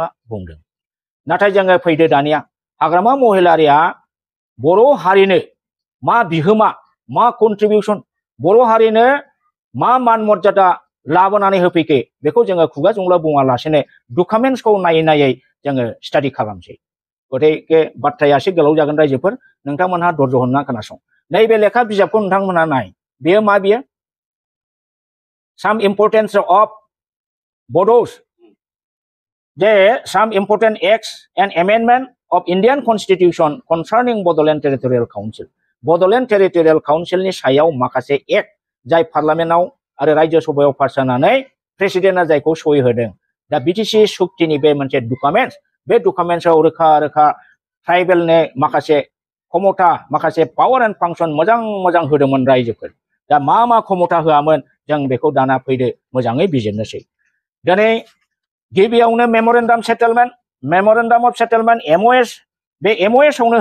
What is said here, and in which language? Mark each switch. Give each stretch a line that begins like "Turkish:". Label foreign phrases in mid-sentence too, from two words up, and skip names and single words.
Bodo: बुंदों नाथाय जोङो फैदो दानिया हाग्रामा महिलारिया बर' हारिनो मा बिहोमा मा कन्ट्रिबिउसन बर' हारिनो मा मान मर्यादा लाबोनानै होफैखो बेखौ जोङो खुगा जुंला बुङालासेनो डकुमेन्ट्सखौ नायै जोङो स्टाडि खालामसै गथिखे बाथ्राया एसे गोलाव जागोन रायजोफोर नोंथांमोनहा धर्ज होनना खोनासं नैबे लेखा बिजाबखौ नोंथांमोनहा नाय बेयो मा बियो
English: some importance of Bodos some important acts and amendment of Indian Constitution concerning Bodoland Territorial Council Bodoland Territorial Council
Bodo: नि सायाव माखासे एक्ट जाय पार्लियामेन्टआव आरो राज्य सभायाव पास जानानै प्रेसिडेन्टआ जायखौ सहि होदों दा बिटिसि सुक्तिनि बे मोनसे डकुमेन्ट्स बे डकुमेन्ट्सआव रोखा ट्राइबेलनो माखासे क्षमता माखासे
English: power and function
Bodo: मोजां होदोंमोन रायजोफोर दा मा क्षमता होआमोन जों बेखौ दाना फैदो मोजाङै बिजिरनोसै दिनै गिबियावनो
English: memorandum of settlement
Bodo: एमओएस बे एमओएस आवनो